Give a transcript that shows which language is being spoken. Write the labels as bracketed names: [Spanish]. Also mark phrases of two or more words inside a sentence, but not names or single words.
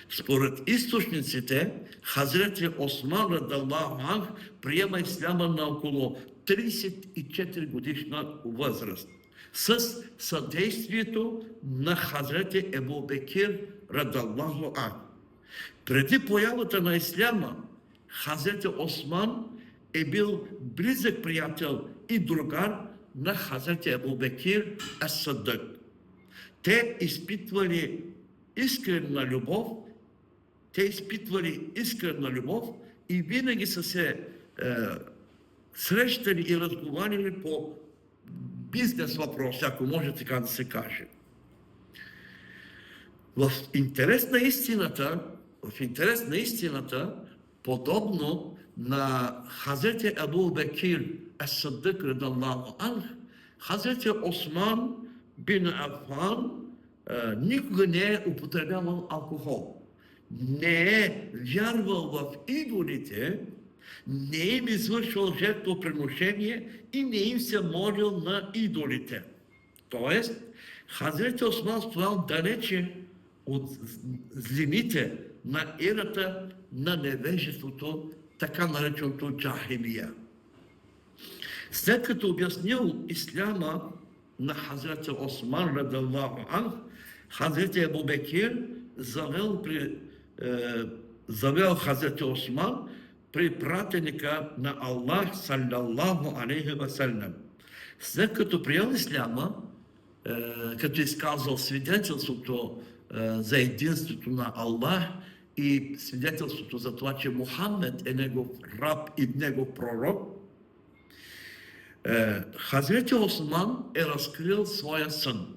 [Bulgarian] Според източниците, Хазрети Осман [Arabic] رضي الله عنه [Bulgarian] приема исляма на около 34 годишна възраст с съдействието на Хазрети Ебу Бекир радаллаху анх. Преди появата на исляма, Хазрети Осман е бил близък приятел и другар на Хазрети Ебу Бекир ас-Сиддик. Те изпитвали искрена любов и винаги са се срещали и разговаряли по бизнес въпроси, ако може така да се каже. В интерес на истината, подобно на Хазрети Ебу Бекир ас-Сиддик [Arabic] رضي الله عنه, [Bulgarian] Хазрети Осман бин Афан никога не е употребявал алкохол. Не е вярвал в идолите, не им извършвал жертвоприношение и не им се молил на идолите. Тоест, Хазрети Осман стоял далече от злините на ерата на невежеството, така нареченото джахилия. След като обяснил исляма на Хазрети Осман [Arabic] رضي الله عنه, [Bulgarian] Хазрети Ебу Бекир завел Хазрети Осман при пратеника на Аллах [Arabic] صلى الله عليه وسلم. [Bulgarian] След като приел исляма, като изказал свидетелството за единството на Аллах и свидетелството за това, че Мухаммед е негов раб и негов пророк, Хазрети Осман е разкрил своя сън.